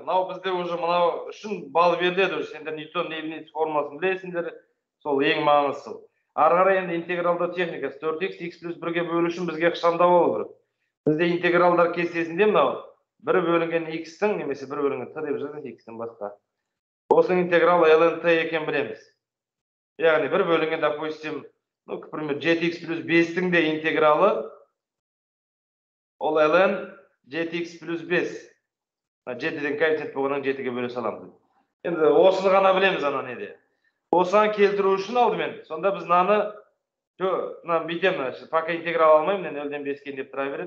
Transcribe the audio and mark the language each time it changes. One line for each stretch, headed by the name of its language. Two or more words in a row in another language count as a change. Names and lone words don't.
Kazakh: Мынау бізде уже мынау үшін бал беріледі. Сендер Ньютон-Лейбниц формуласын білесіңдер, сол ең маңызды. Ары қарай енді интегралдау техникасы 4x x плюс 1-ге бөлу үшін бізге қашанда болу керек. Бізде интегралдар кестесінде мынау 1 бөлінген x-тің немесе 1 бөлінген t деп жазады x-тің басқа. Осының интегралы ln t екен білеміз. Яғни 1 бөлінген,
Russian: допустим, ну, к примеру,
Kazakh: 7x плюс 5-тің де интегралы ол ln 7x плюс 5. 7-ден коэффициент болғаннан 7-ге бөле саламыз. Енді осыны ғана білеміз ана неде. Осыған келтіру үшін алдымен, сонда біз мынаны бүйтемін, пока интеграл алмаймын, 0-ден 5-ке деп тұра береді.